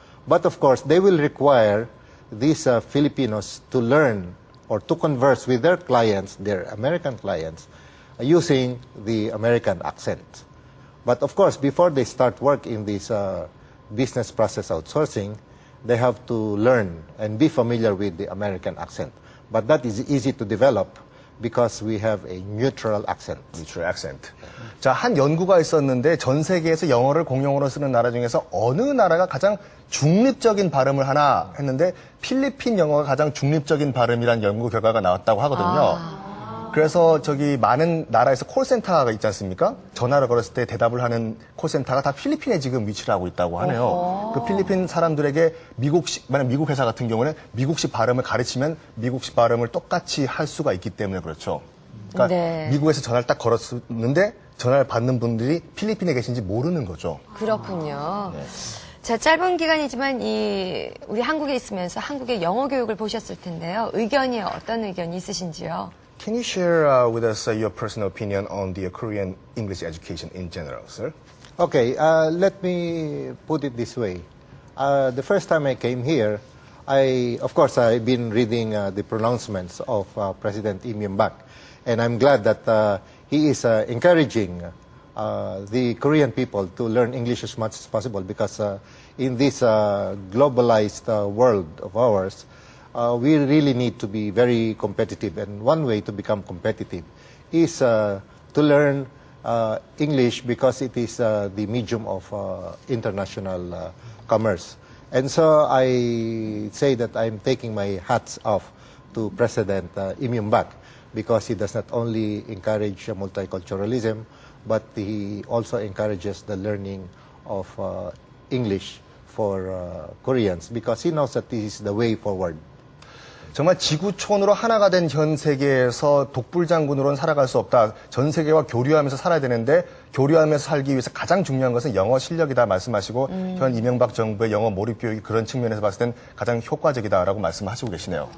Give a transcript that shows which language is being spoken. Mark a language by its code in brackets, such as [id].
[en] But of course, they will require these Filipinos to learn or to converse with their clients, their American clients, using the American accent. But of course, before they start work in this business process outsourcing, they have to learn and be familiar with the American accent. But that is easy to develop because we have a neutral accent. neutral accent. [ko] 자, 한 연구가 있었는데 전 세계에서 영어를 공용어로 쓰는 나라 중에서 어느 나라가 가장 중립적인 발음을 하나 했는데 필리핀 영어가 가장 중립적인 발음이란 연구 결과가 나왔다고 하거든요. 그래서 저기 많은 나라에서 콜센터가 있지 않습니까? 전화를 걸었을 때 대답을 하는 콜센터가 다 필리핀에 지금 위치를 하고 있다고 하네요. 그 필리핀 사람들에게 만약 미국 회사 같은 경우는 미국식 발음을 가르치면 미국식 발음을 똑같이 할 수가 있기 때문에 그렇죠. 그러니까 네. 미국에서 전화를 딱 걸었는데 전화를 받는 분들이 필리핀에 계신지 모르는 거죠. 그렇군요. 자, 짧은 기간이지만 우리 한국에 있으면서 한국의 영어 교육을 보셨을 텐데요. 의견이 어떤 의견이 있으신지요? [en] Can you share with us your personal opinion on the Korean English education in general, sir? Okay, let me put it this way. The first time I came here, of course, I've been reading the pronouncements of President Lee Myung-bak, and I'm glad that he is encouraging the Korean people to learn English as much as possible because in this globalized world of ours, we really need to be very competitive, and one way to become competitive is to learn English because it is the medium of international commerce. And so I say that I'm taking my hats off to President Lee Myung-bak because he does not only encourage multiculturalism, but he also encourages the learning of English for Koreans because he knows that this is the way forward. [ko] 정말 지구촌으로 하나가 된 현 세계에서 독불장군으로는 살아갈 수 없다. 전 세계와 교류하면서 살아야 되는데 교류하면서 살기 위해서 가장 중요한 것은 영어 실력이다 말씀하시고 현 이명박 정부의 영어 몰입 교육이 그런 측면에서 봤을 땐 가장 효과적이다라고 말씀하시고 계시네요.